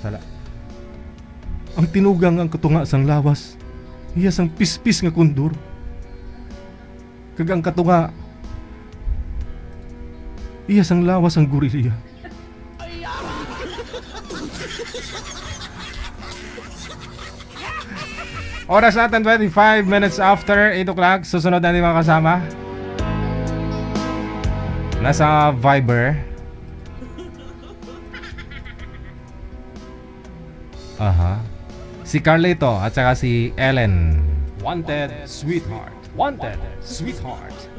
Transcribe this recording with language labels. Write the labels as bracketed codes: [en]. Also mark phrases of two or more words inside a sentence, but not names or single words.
[hil] Ang tinuga nga ang katunga sang lawas iya sang pispis nga kundor. Kagang katunga iya sang lawas ang gorilya. [tl] Oras natin 25 [en] minutes after [tl] 8 o'clock. Susunod natin mga kasama. Nasa Viber. Aha. Si Carlito at saka si Ellen. [en] Wanted sweetheart. Wanted sweetheart.